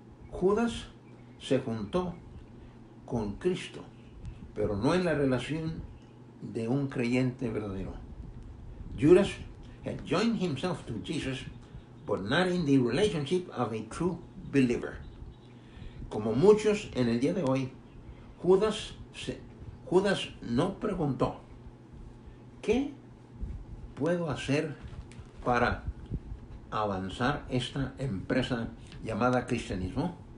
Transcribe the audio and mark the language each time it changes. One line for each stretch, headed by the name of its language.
Spanish: Judas se juntó con Cristo, pero no en la relación de un creyente verdadero.
English: Judas had joined himself to Jesus, but not in the relationship of a true believer.
Spanish: Como muchos en el día de hoy, Judas no preguntó, ¿qué puedo hacer para avanzar esta empresa llamada cristianismo?